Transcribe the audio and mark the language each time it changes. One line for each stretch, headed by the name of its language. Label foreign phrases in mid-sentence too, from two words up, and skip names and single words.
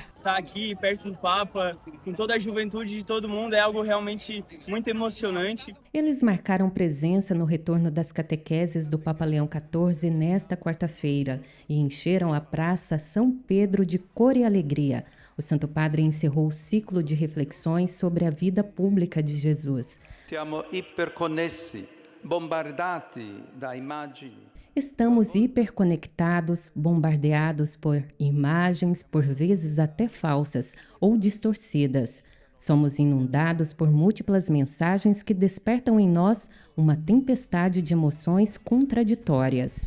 Portuguese: Estar aqui perto do Papa, com toda a juventude de todo mundo, é algo realmente muito emocionante. Eles marcaram presença no retorno das catequeses do Papa Leão XIV nesta quarta-feira e encheram a Praça São Pedro de cor e alegria. O Santo Padre encerrou o ciclo de reflexões sobre a vida pública de Jesus.
Italian: Siamo iperconnessi, bombardati da immagini.
Portuguese: Estamos hiperconectados, bombardeados por imagens, por vezes até falsas ou distorcidas. Somos inundados por múltiplas mensagens que despertam em nós uma tempestade de emoções contraditórias.